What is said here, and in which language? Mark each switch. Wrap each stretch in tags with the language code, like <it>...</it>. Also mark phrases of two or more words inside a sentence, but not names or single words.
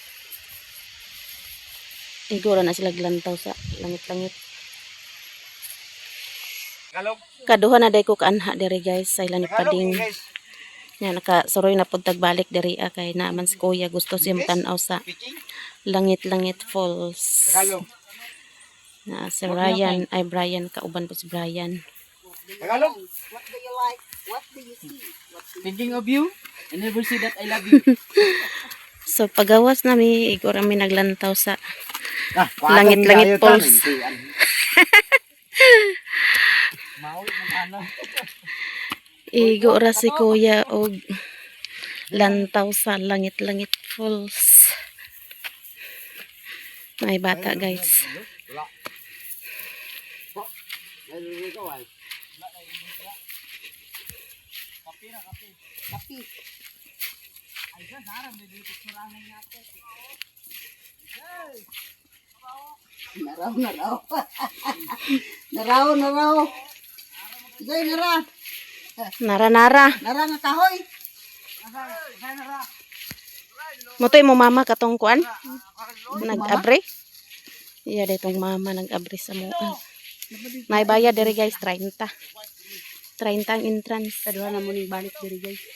<ceb>Igora na sila glantaw sa Langit-Langit. Kaduha na day ko kaanha diri guys sa ilan ni Pading. Yan, nakasuroy na pud tagbalik diri kay naman si Kuya gusto siya tan-aw sa Langit-Langit Falls. Na si Ryan, ay Brian, kauban po si Brian. Tagalog.</ceb> <en>What do you like? What do you see? Thinking of you, I never say that I love you.</en> <ceb>So pagawas nami igor mi naglantaw sa Langit-Langit Falls. Igo ra si Kuya og lantaw sa Langit-Langit Falls. May bata guys. Kapi. Naraw, naraw. Naraw, naraw. Sige, nara. Nara-nara. Nara nga kahoy. Mutoy mo mama katong kuan? Nag-abre? Iya ditong mama nag-abri sa mua. May bayad diri guys 30. 30 ang entrance. Kaduha na mo ning balik diri guys.</ceb>